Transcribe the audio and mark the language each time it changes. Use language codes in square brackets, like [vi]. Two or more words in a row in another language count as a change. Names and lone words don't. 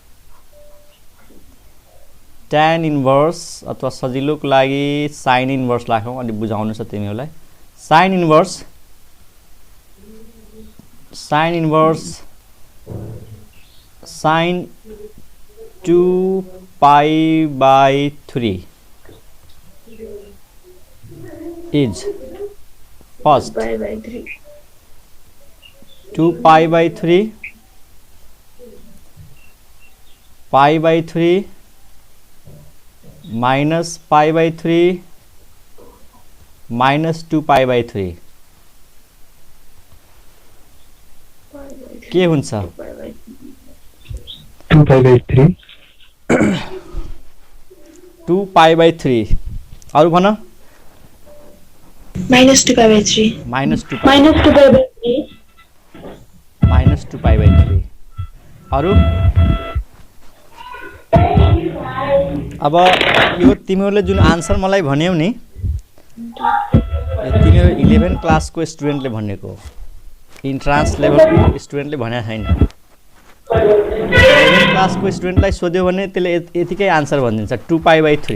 [en] tan inverse [ne] अथवा सजिलोको लागि [en] sine inverse [ne] राखौँ अनि बुझाउनु छ तिमीहरूलाई [en] sine inverse sine 2π/3 is first [ne] 2π/3 2π/3 π/3 [en] minus π/3 minus 2π/3 [ne] के हुन्छ 2π/3 2π/3 अरु भन -2π/3 minus 2π/3 अरु अब यो तिमीहरूले जुन आन्सर मलाई भन्यौ नि तिमीहरू 11 क्लासको स्टुडेन्टले भनेको इन्ट्रान्स लेभलको स्टुडेन्टले भनेको छैन 11 क्लासको स्टुडेन्टलाई सोध्यो भने त्यसले यतिकै आन्सर भनिदिन्छ 2π/3